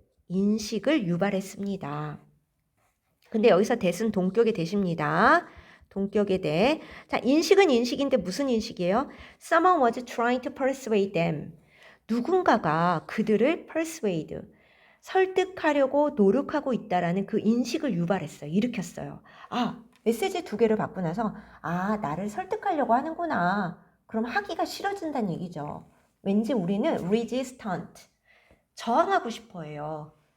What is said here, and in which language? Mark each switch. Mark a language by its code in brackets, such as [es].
[ko] 인식을 유발했습니다. 근데 여기서 that은 동격의 that입니다. 동격의 that. 자, 인식은 인식인데 무슨 인식이에요? [en] Someone was trying to persuade them. [ko] 누군가가 그들을 persuade, 설득하려고 노력하고 있다라는 그 인식을 유발했어요. 일으켰어요. 아, 메시지 2개를 받고 나서 아, 나를 설득하려고 하는구나. 그럼 하기가 싫어진다는 얘기죠. 왠지 우리는 resistant, 저항하고 싶어 해요.